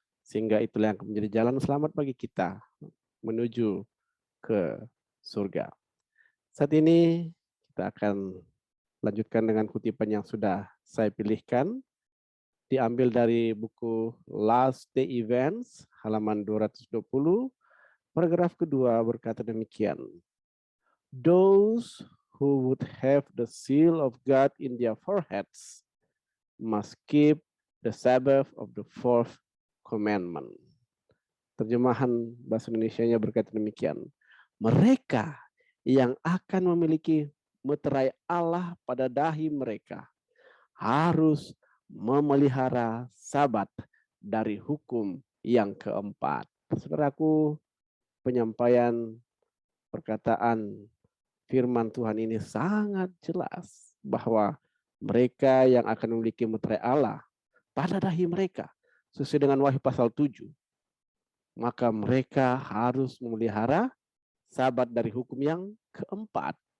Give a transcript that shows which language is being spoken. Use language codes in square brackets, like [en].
[id] Sehingga itulah yang akan menjadi jalan selamat bagi kita menuju ke surga. Saat ini kita akan lanjutkan dengan kutipan yang sudah saya pilihkan. Diambil dari buku Last Day Events, halaman 220. Paragraf kedua berkata demikian. [en] Those who would have the seal of God in their foreheads must keep the Sabbath of the fourth commandment. [id] Terjemahan bahasa Indonesianya berkata demikian. Mereka yang akan memiliki meterai Allah pada dahi mereka harus memelihara Sabat dari hukum yang keempat. Saudaraku, penyampaian perkataan firman Tuhan ini sangat jelas bahwa mereka yang akan memiliki meterai Allah pada dahi mereka sesuai dengan Wahyu pasal 7, maka mereka harus memelihara Sabat dari hukum yang keempat.